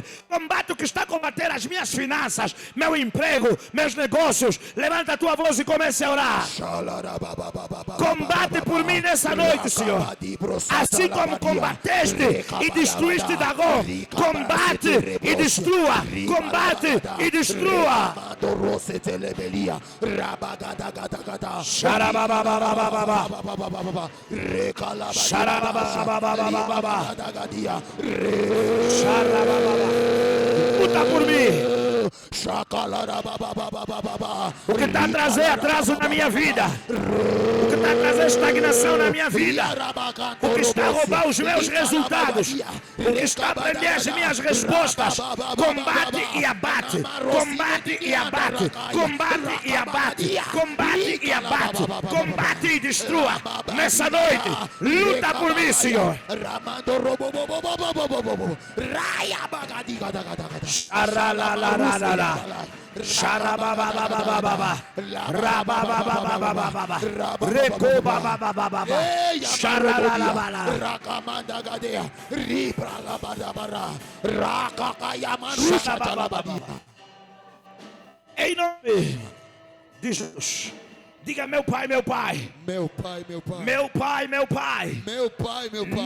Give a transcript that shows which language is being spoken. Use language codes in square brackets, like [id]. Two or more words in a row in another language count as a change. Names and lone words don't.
[pt] Combate o que está a combater as minhas finanças, meu emprego, meus negócios. Levanta a tua voz e comece a orar. Combate por mim nessa noite, Senhor. Assim como combateste e destruíste Dagon, combate e destrua. Combate e destrua. Xarababababababa. Xarababababababa. Xarabababa. Luta por mim. O que está a trazer atraso na minha vida, o que está a trazer estagnação na minha vida, o que está a roubar os meus resultados, o que está a prender as minhas respostas, combate e abate, combate e abate, combate e abate, combate e abate, combate e destrua. Nessa noite, luta por mim, Senhor. Xarabababababa. Rabababababa. Recobababababa. Xaralabala. Em nome de Jesus. Diga, meu Pai, meu Pai. Meu Pai, meu Pai. Meu Pai, meu Pai. Meu Pai, meu Pai.